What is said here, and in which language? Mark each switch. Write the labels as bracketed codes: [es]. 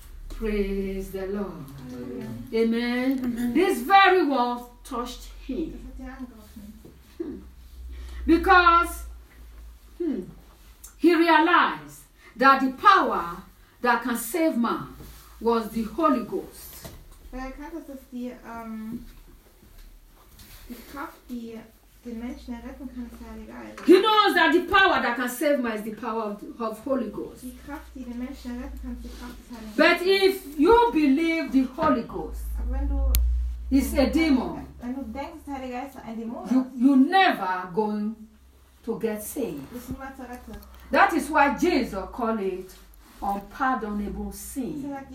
[en] Praise the Lord. Amen. Amen. This very word touched him. Because he realized that the power that can save man was the Holy Ghost. [de] Weil er kannte, dass die Kraft, die den Menschen erretten kann, ist der Heilige Geist. [en] He knows that the power that can save man is the power of Holy Ghost. [de] Die Kraft, die den Menschen erretten kann, ist die Kraft des Heiligen Geistes. [en] But if you believe the Holy Ghost, [de] aber wenn du [en] is a demon, [de] wenn du denkst, der Heilige Geist ist ein Dämon, [en] you never going to get saved. [de] Bist niemals errettet. [en] That is why Jesus called it unpardonable sin.